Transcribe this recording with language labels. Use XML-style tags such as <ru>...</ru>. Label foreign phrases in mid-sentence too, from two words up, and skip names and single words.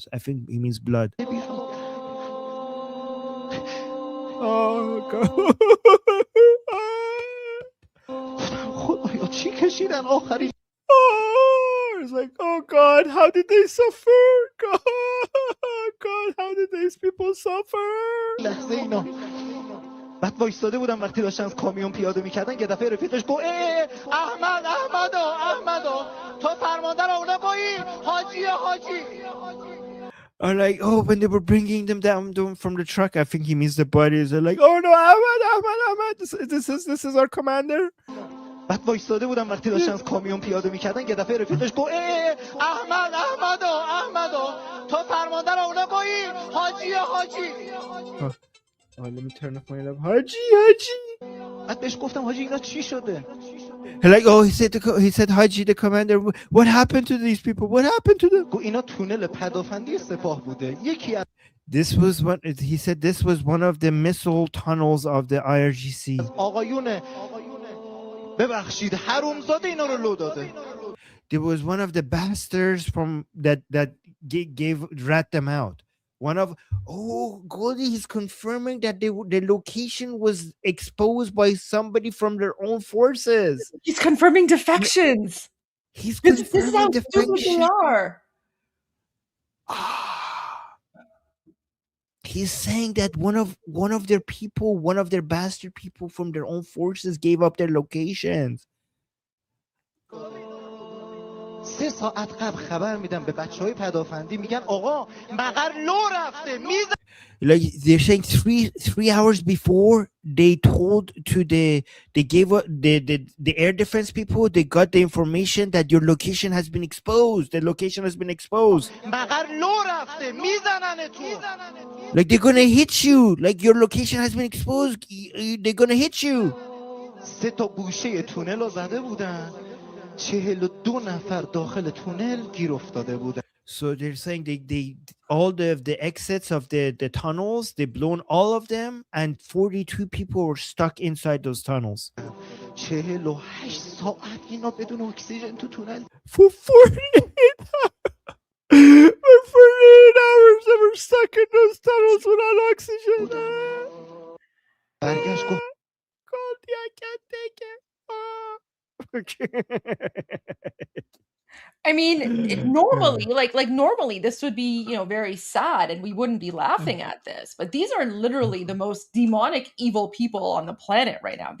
<en>I think he means blood. Oh God. Oh, it's like, oh God, how did they suffer? God, how did these people suffer?</en> <fa>بعد وایستاده بودم وقتی داشتن از کامیون پیاده میکردن یه دفعه رفیقش گفت احمدو تو فرمانده رو اونا گویی حاجی.</fa> <en>Or like, oh, when they were bringing them down from the truck, I think he means the bodies. They're like, oh no, Ahmad, this is our commander.</en> <fa>بعد وایستاده بودم وقتی داشتن از کامیون پیاده میکردن یه دفعه رفیقش گفت احمدو تو فرمانده رو اونا گویی حاجی.</fa> <en>Oh, let me turn off my love. Haji.</en> <fa>بعد بهش گفتم حاجی اینا چی شده؟</fa> <en>Like, oh, he said Haji, the commander. What happened to these people? What happened to them?</en> <fa>اینا تونل پدافندی سپاه بوده. یکی از</fa> <en>This was one. He said this was one of the missile tunnels of the IRGC.</en> <fa>آقایون ببخشید حرومزاده اینا رو لو داده.</fa> <en>There was one of the bastards from that rat them out. Goldie, he's confirming that the location was exposed by somebody from their own forces. He's confirming defections. He's This is how stupid they are. He's saying that one of their people, one of their bastard people from their own forces gave up their locations.</en> <fa>3 ساعت قبل خبر میدم به بچهای پدافندی میگن آقا مقر لو رفته میز.</fa> <en>Like they're saying 3 hours before they told to they gave the air defense people, they got the information that your location has been exposed. The location has been exposed.</en> <fa>مقر لو رفته میزننتون.</fa> <en>Like they're gonna hit you. Like your location has been exposed. They're gonna hit you.</en> <fa>3 تا گوشه تونل رو زده بودن. 42 نفر داخل تونل گیر افتاده بودن. So they're saying they all the exits of the tunnels, they blown all of them, and 42 people were stuck inside those tunnels. 48 ساعت اینا بدون اکسیژن تو تونل.</fa> <en>For 48 hours they were stuck in those tunnels without oxygen.</en> <fa>برگشت گفت</fa> <en>Goldie, I can't take it. I mean, normally this would be, very sad and we wouldn't be laughing at this. But these are literally the most demonic, evil people on the planet right now.</en>